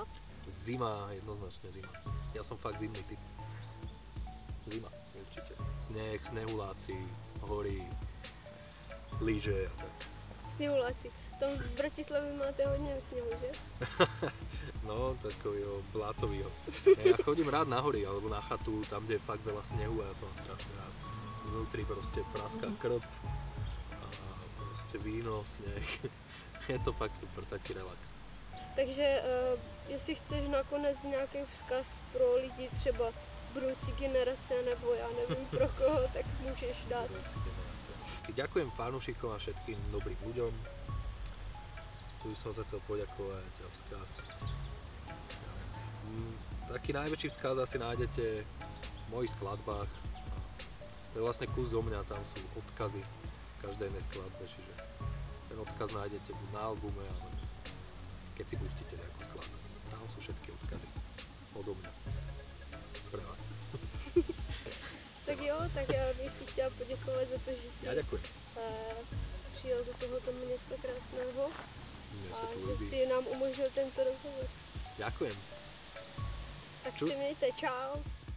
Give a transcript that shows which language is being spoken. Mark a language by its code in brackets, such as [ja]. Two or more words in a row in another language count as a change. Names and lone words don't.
[cs] Zima, jednoznačně zima. Já jsem fakt zimný typ. Zima, určitě. [sk] Sneh, snehuláci, hory, lyže a tak. [cs] Sněhuláci. Tam v Bratislavě máte hodně sněhu, že? No, takovýho blátovýho. [sk] Ja chodím rád na hory, alebo na chatu, tam, kde je fakt veľa snehu a ja to mám strašne rád. Vnútri proste praská krv a proste ešte víno, sneh. Je to fakt super, taký relax. [cs] Takže jestli chceš nakonec nějaký vzkaz pro lidi, třeba budoucí generace, nebo já nevím pro koho, tak můžeš dát. [sk] Ďakujem fanúšikom a všetkým dobrým ľuďom. Tu som sa chcel poďakovať a vzkaz. Taký najväčší vzkaz asi nájdete v mojich skladbách. To je vlastne kus zo mňa, tam sú odkazy v každej jednej skladbe, čiže ten odkaz nájdete buď na albume, alebo keď si pustíte nejakú skladbu. Tam sú všetky odkazy odo mňa. Pre vás. [cs] Tak jo, tak já bych ti chtěla poděkovat za to, že jsi [sk] Ja ďakujem. [cs] přijel do tohoto města krásného [sk] Mne [cs] a [sk] sa tu [cs] že [sk] ľúbi. [cs] si nám umožnil tento rozhovor. [sk] Ďakujem. [cs] Tak [sk] Čus. [cs] si mějte, čau.